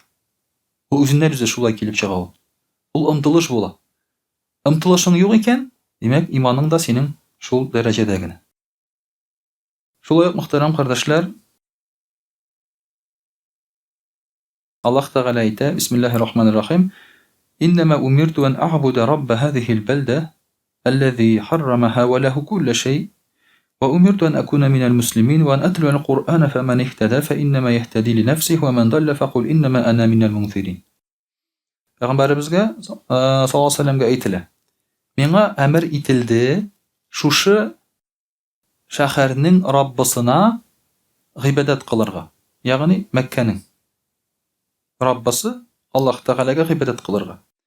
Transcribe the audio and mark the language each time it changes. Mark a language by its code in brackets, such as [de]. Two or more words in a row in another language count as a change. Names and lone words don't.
[tt] Ул үзеннән үзе шулай килеп чыга ул. Ул омтылыш була. Омтылышың юк икән, димәк, иманың да синең шул дәрәҗәдә генә. Шулай ук, мөхтәрәм кардәшләр, Аллаһ Тәгалә әйтә, [ar] بسم الله الرحمن الرحيم إنما أمرت أن أعبد رب هذه البلدة الذي حرمها وله كل شيء وأمرت أن أكون من المسلمين وأن أتلو القرآن فمن اهتدى فإنما يهتدي لنفسه ومن ضل فقل إنما أنا من المنذرين. [tt] Пәйгамбәребезгә [ar] صلى الله عليه وسلم [tt] әйтелә. Миңа әмер ителде шушы шәһәрнең Раббысына гыйбадат кылырга. Ягъни Мәккәнең Раббысы Аллаһ Тәгаләгә гыйбадат кылырга.